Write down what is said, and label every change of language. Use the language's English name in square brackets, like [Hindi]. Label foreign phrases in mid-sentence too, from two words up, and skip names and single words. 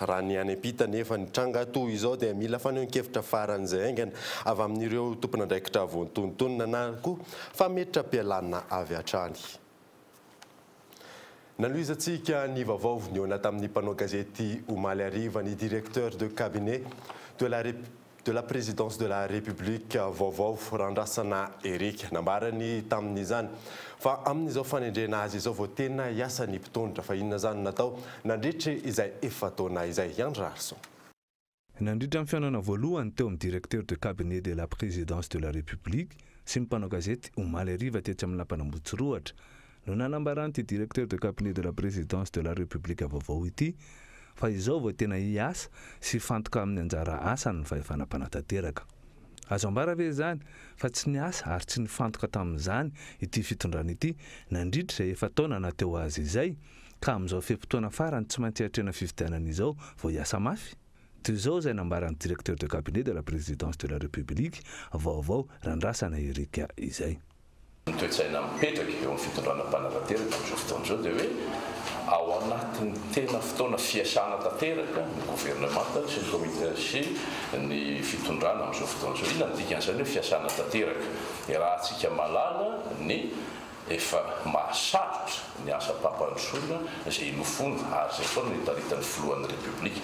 [Malagasy] Raha ny any ampita nefa ny tranga toy izao dia mila fanehoan-kevitra faran'izay aingana avy amin'ireo tompon'andraikitra voantontonona na koa fa metra-pialana avy hatrany. Naloizantsika ny vaovao ny eo tamin'ny mpanao gazety omaly hariva ny [French] directeur de cabinet de la présidence de la République [Malagasy] vaovao Randrasana Eric nambarany tamin'izany fa amin'izao fanendrena azy izao vao tena hiasa ny mpitondra fa inona zany natao nandritra izay efa taona izay Andrarson. Nandritra amin'ny fihaonana voalohany teo amin'ny [French] directeur de cabinet de la présidence de la République [Malagasy] sy ny mpanao gazety omaly hariva tetsy amin'ny lampanambotsiroatra no nanambarany ty [French] directeur de cabinet de la présidence de la République [Malagasy] vaovao ity fa izao vao tena hiasa sy fantoka amin'ny anjara asany fa efa nampanatanteraka. Azo ambara ve zany fa tsy niasa ary tsy nifantoka tamin'izany ity fitondrana ity nandritra izay efa taona nateo azy izay ka amin'izao fehim-potoana farany tsy maintsy hatrena fifidianana izao vao hiasa mafy. Toy izao izay nambarany [French] directeur de cabinet de la présidence de la République [Malagasy] vaovao Randrasana Eric izay. Ny toetsaina mipetraka eo amin'ny fitondrana mpanarateraka amin'izao fotoana izao dia hoe ao anatin'ny tena fotoana fiasana tanteraka ny gouvernemanta sy ny komite sy ny fitondrana amin'izao fotoana izao. Inona ny dikan'izany hoe fiasana tanteraka? Raha antsika malala ny efa mahasarotra ny asa pampandrosoana izay nofona ary izay foana ny taritan'ny filohan'ny République.